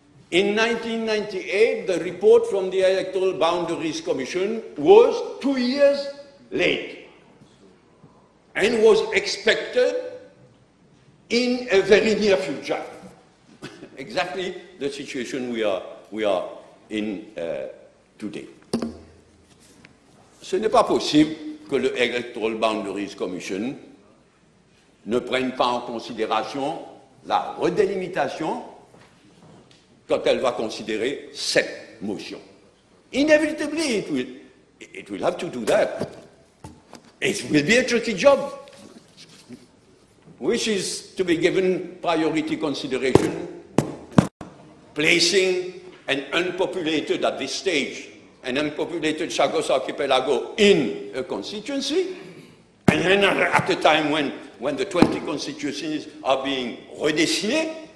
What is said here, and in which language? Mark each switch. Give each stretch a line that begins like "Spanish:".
English: In 1998, the report from the Electoral Boundaries Commission was 2 years late and was expected in a very near future. Exactly the situation we are in today.
French: Ce n'est pas possible que le Electoral Boundaries Commission ne prenne pas en considération la redélimitation quand elle va considérer cette motion.
English: Inevitably, it will have to do that. It will be a tricky job, which is to be given priority consideration, placing an unpopulated, at this stage, an unpopulated Chagos archipelago in a constituency, and then at a time when the 20 constituencies are being redessinées,